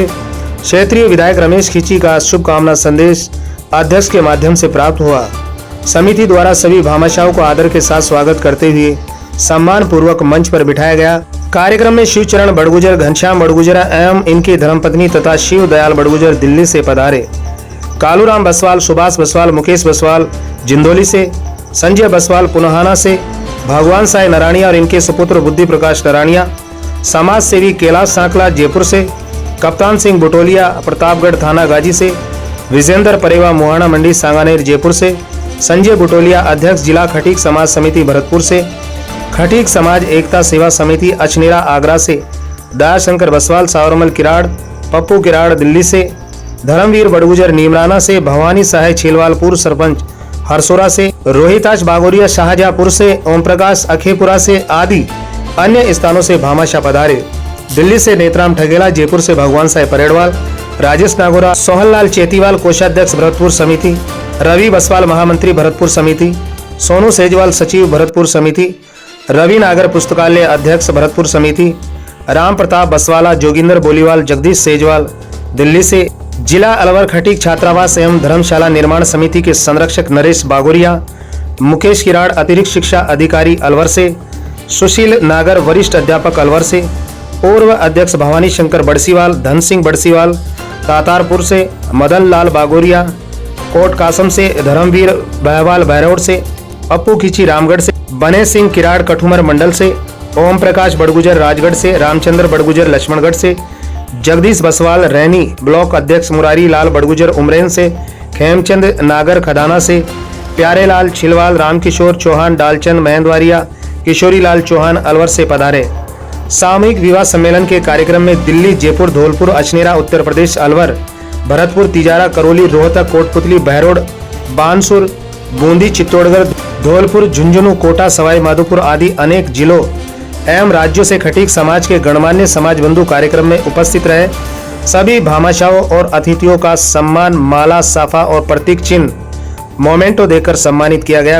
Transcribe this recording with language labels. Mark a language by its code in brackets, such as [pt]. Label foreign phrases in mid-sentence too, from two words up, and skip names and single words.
[hi] क्षेत्रीय विधायक रमेश खींची का शुभकामना संदेश अध्यक्ष के माध्यम से प्राप्त हुआ। समिति द्वारा सभी भामाशाहों को आदर के साथ स्वागत करते हुए सम्मान पूर्वक मंच पर बिठाया गया। कार्यक्रम में शिवचरण बड़गुजर, घनश्याम बड़गुजरा एवं इनकी धर्मपत्नी तथा शिव दयाल बड़गुजर दिल्ली से पधारे। कालूराम बसवाल, सुभाष बसवाल, मुकेश बसवाल जिंदोली से, संजय बसवाल पुनहाना से, भगवान साई नराणिया और इनके सुपुत्र बुद्धि प्रकाश नराणिया, समाज सेवी कैलाश सांकला जयपुर से, कप्तान सिंह बुटोलिया प्रतापगढ़ थाना गाजी से, विजेंद्र परेवा मुहाना मंडी सांगानेर जयपुर से, संजय बुटोलिया अध्यक्ष जिला खटीक समाज समिति भरतपुर से, खटीक समाज एकता सेवा समिति अचनेरा आगरा से, दयाशंकर बसवाल सावरमल किराड़, पप्पू किराड़ दिल्ली से, धर्मवीर बड़गुजर नीमराना से, भवानी साहे छीलवाल पूर्व सरपंच हरसोरा से, रोहिताज बागोरिया शाहजहांपुर से, ओम प्रकाश अखेपुरा से आदि अन्य स्थानों से भामाशाह पधारे। दिल्ली से नेत्राम ठगेला, जयपुर से भगवान साई परेड़वाल, राजेश नागोरा, सोहनलाल चेतीवाल कोषाध्यक्ष भरतपुर समिति, रवि बसवाल महामंत्री भरतपुर समिति, सोनू सेजवाल सचिव भरतपुर समिति, रवि नागर पुस्तकालय अध्यक्ष भरतपुर समिति, राम प्रताप बसवाला, जोगिंदर बोलीवाल, जगदीश सेजवाल दिल्ली से, जिला अलवर खटीक छात्रावास एवं धर्मशाला निर्माण समिति के संरक्षक नरेश बागोरिया, मुकेश किराड़ अतिरिक्त शिक्षा अधिकारी अलवर से, सुशील नागर वरिष्ठ अध्यापक अलवर से, पूर्व अध्यक्ष भवानी शंकर बड़सीवाल, धन सिंह बड़सीवाल तातारपुर से, मदन लाल बागोरिया कोट कासम से, धर्मवीर बहवाल बहरौड़ से, पप्पू खींची रामगढ़ से, बने सिंह किराड़ कठुमर मंडल से, ओम प्रकाश बड़गुजर राजगढ़ से, रामचंद्र बड़गुजर लक्ष्मणगढ़ से, जगदीश बसवाल रैनी ब्लॉक अध्यक्ष मुरारी लाल बड़गुजर उमरेन से, खेमचंद नागर खदाना से, प्यारेलाल छिलवाल, रामकिशोर चौहान डालचंद महेंद्वारिया, किशोरी लाल चौहान अलवर से पधारे। सामूहिक विवाह सम्मेलन के कार्यक्रम में दिल्ली, जयपुर, धौलपुर, अचनेरा, उत्तर प्रदेश, अलवर, भरतपुर, तिजारा, करौली, रोहतक, कोटपुतली, बहरोड, बानसूर, बूंदी, चित्तौड़गढ़, धौलपुर, झुंझुनू, कोटा, सवाई माधोपुर आदि अनेक जिलों एवं राज्यों से खटीक समाज के गणमान्य समाज बंधु कार्यक्रम में उपस्थित रहे। सभी भामाशाहों और अतिथियों का सम्मान माला, साफा और प्रतीक चिन्ह मोमेंटो देकर सम्मानित किया गया।